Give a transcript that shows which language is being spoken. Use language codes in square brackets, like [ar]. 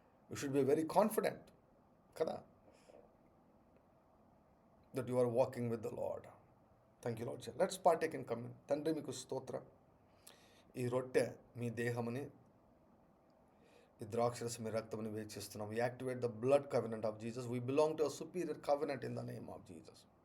[en] You should be very confident కదా, that you are walking with the Lord. Thank you, Lord. Let's partake in communion. [te] తండ్రి మీకు స్తోత్రం. ఈ రొట్టె మీ దేహముని, ఈ ద్రాక్షరసం మీ రక్తముని వేచిస్తున్నాం. [en] We activate the blood covenant of Jesus. We belong to a superior covenant in the name of Jesus.